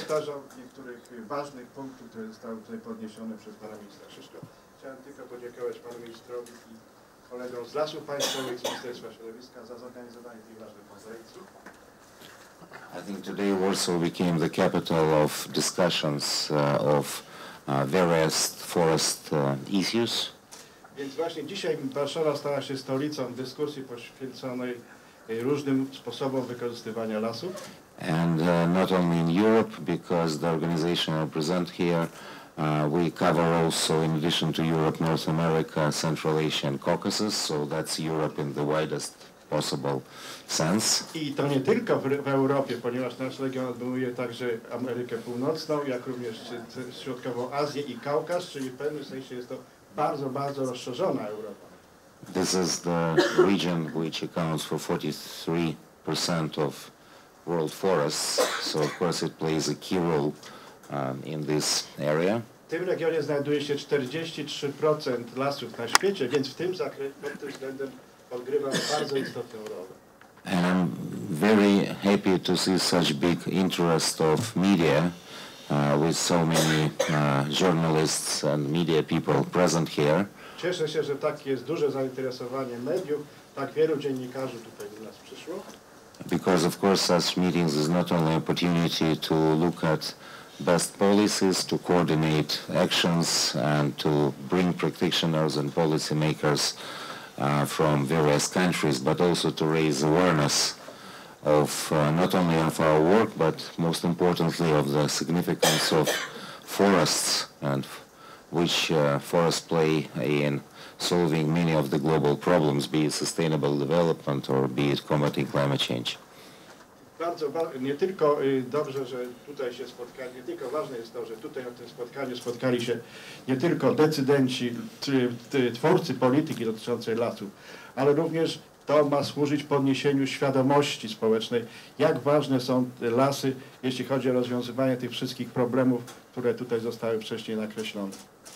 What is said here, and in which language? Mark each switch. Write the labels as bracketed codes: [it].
[pl] Powtarzam niektórych ważnych punktów, które zostały tutaj podniesione przez pana ministra Szyszko. Chciałem tylko podziękować panu ministrowi i kolegom z Lasów Państwowych, z Ministerstwa Środowiska za zorganizowanie tej ważnej konferencji. [en] I think today Warsaw became the capital of discussions of various forest issues. [pl] Więc właśnie dzisiaj Warszawa stała się stolicą dyskusji poświęconej różnym sposobom wykorzystywania lasów. [en] And not only in Europe, because the organization I represent here, we cover also, in addition to Europe, North America, Central Asia and Caucasus, so that's Europe in the widest possible sense. [pl] I to nie tylko w Europie, ponieważ nasz region obejmuje także Amerykę Północną, jak również Środkową Azję i Kaukaz, czyli w pewnym sensie jest to bardzo, bardzo rozszerzona Europa. [en] This is the region which accounts for 43% of world forests, so of course it plays a key role in this area. [pl] W tym regionie znajduje się 43% lasów na świecie, więc w tym zakresie, pod tym względem odgrywa bardzo istotną rolę. [en] And I'm very happy to see such big interest of media with so many journalists and media people present here. [pl] Cieszę się, że takie jest duże zainteresowanie mediów, tak wielu dziennikarzy tutaj do nas przyszło. [en] Because of course such meetings is not only an opportunity to look at best policies, to coordinate actions and to bring practitioners and policymakers from various countries, but also to raise awareness of not only of our work, but most importantly of the significance of forests and which forests play in solving many of the global problems, be it sustainable development or be it combating climate change. [pl] Bardzo nie tylko dobrze, że tutaj się spotkali, nie tylko ważne jest to, że tutaj na tym spotkaniu spotkali się nie tylko decydenci, twórcy polityki dotyczącej lasów, ale również to ma służyć podniesieniu świadomości społecznej, jak ważne są lasy, jeśli chodzi o rozwiązywanie tych wszystkich problemów, które tutaj zostały wcześniej nakreślone.